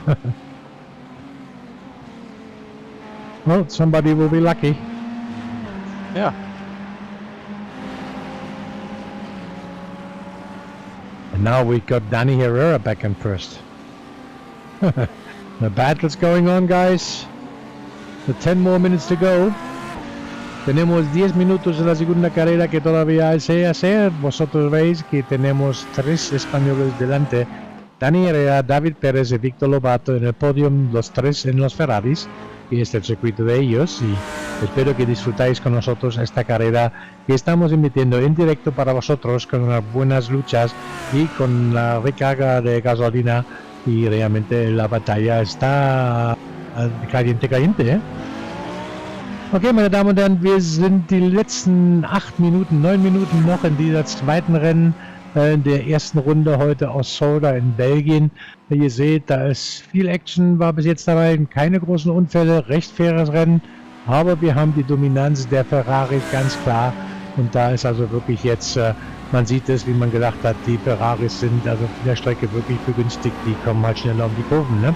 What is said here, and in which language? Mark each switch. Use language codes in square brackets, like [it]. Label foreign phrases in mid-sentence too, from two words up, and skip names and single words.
[en] Well, somebody will be lucky. Yeah. And now we got Danny Herrera back in first. The battle's going on, guys. The 10 more minutes to go. [es] Tenemos 10 minutos en la segunda carrera que todavía hay que hacer. Vosotros veis que tenemos 3 españoles delante. Dani Herrera, David Pérez y Víctor Lobato en el podium, los 3 en los Ferraris. Y este es el circuito de ellos. Y espero que disfrutáis con nosotros esta carrera que estamos emitiendo en directo para vosotros con unas buenas luchas y con la recarga de gasolina. Y realmente la batalla está caliente, ¿eh? [de] Okay, meine Damen und Herren, wir sind die letzten 9 Minuten noch in dieser zweiten Rennen in der ersten Runde heute aus Zolder in Belgien. Wie ihr seht, da ist viel Action, war bis jetzt dabei, keine großen Unfälle, recht faires Rennen, aber wir haben die Dominanz der Ferrari ganz klar und da ist also wirklich jetzt, man sieht es, wie man gedacht hat, die Ferraris sind also auf der Strecke wirklich begünstigt, die kommen halt schneller um die Kurven, ne?